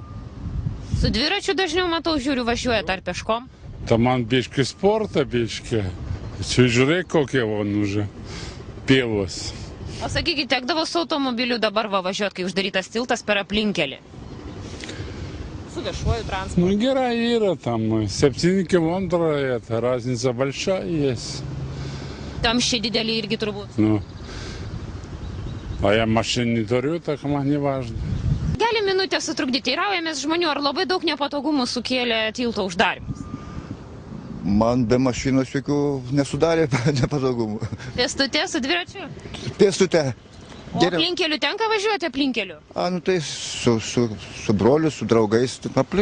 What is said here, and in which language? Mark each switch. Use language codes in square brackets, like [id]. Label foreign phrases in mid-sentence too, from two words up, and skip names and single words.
[lt] Su dviračiu dažniau matau, žiūriu, važiuojat ar peškom? Ta man biški sportą, biški. Čia žiūrėk, kokie von už pievos. O sakykit, tekdavo su automobiliu dabar važiuoti, kai uždarytas tiltas per aplinkelį? Su viešuoju transportu. [ru] Ну, [lt] gerai yra [ru] там, 7 километров, это разница большая есть. [lt] Kamščiai dideli irgi turbūt. [ru] Ну, а я машин не turiu, так man не важно. [lt] Gali minutę sutrukdyti. Teiraujamės žmonių, ar labai daug nepatogumų sukėlė tilto uždarimas? Man be mašinos jokių nesudarė nepatogumų. Pėstute su dviračiu? Pėstute. O aplinkeliu tenka važiuoti aplinkeliu? Tai su broliu, su draugais aplinkui.